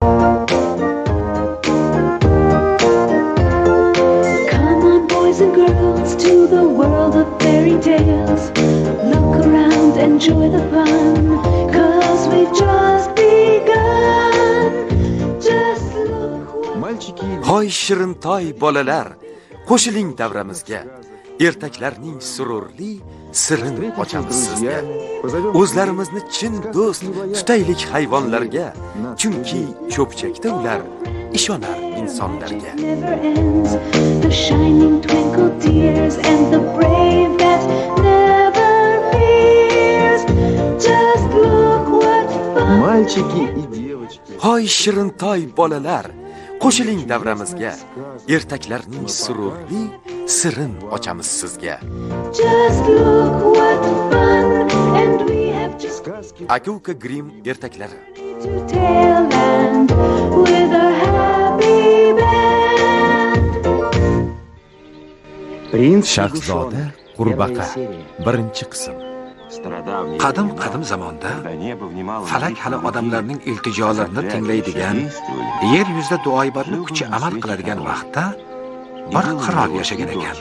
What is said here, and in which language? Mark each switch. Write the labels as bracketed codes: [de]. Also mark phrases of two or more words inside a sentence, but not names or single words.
[en] Come on, boys and girls, to the world of fairy tales. Look around, enjoy the fun, 'cause we've just begun. Just look. [uz] Hoy shirintoy bolalar, qo'shiling davramizga. Ertaklarning sururli sirin ochamiz sizga. O'zlarimizni chin do'st tutaylik hayvonlarga, chunki cho'pchakda ular ishonar insonlarga. [en] The shining twinkle tears and the brave that never fears. Just look what fun. [ru] Мальчики и девочки. [uz] Hoy shirintoy bolalar, qo'shiling davramizga. Ertaklarning sururli sirin ochamiz sizga. [en] Just look what fun, and we have just [uz] Aka-uka Grimm ertaklari. [en] to Taleland with a happy band. [uz] Принц Shahzoda qurbaqa birinchi qism. Qadim zamonda falak hali odamlarning iltijolarini tinglaydigan, yer yuzida duoibatli kuchi amal qiladigan vaqtda bir qirol yashagan ekan.